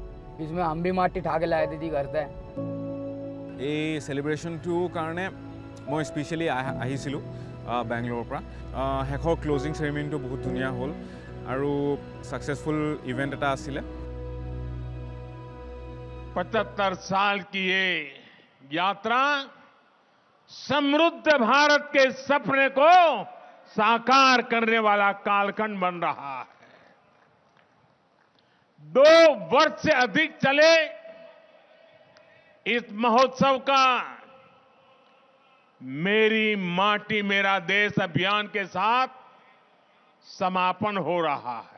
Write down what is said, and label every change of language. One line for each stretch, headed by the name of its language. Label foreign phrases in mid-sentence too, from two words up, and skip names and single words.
Hindi: इसमें हम भी माटी ठाके लाए थे घर से।
Assamese: এই সেলিব্ৰেশ্যনটোৰ কাৰণে মই স্পেচিয়েলি আহিছিলোঁ বেংগলোৰৰ পৰা। শেষৰ
English: closing ceremony
Assamese: বহুত ধুনীয়া হ'ল আৰু
English: successful event
Assamese: এটা আছিলে।
Hindi: 75 साल की ये यात्रा समृद्ध भारत के सपने को साकार करने वाला कालखंड बन रहा है। 2 वर्ष से अधिक चले इस महोत्सव का मेरी माटी मेरा देश अभियान के साथ समापन हो रहा है।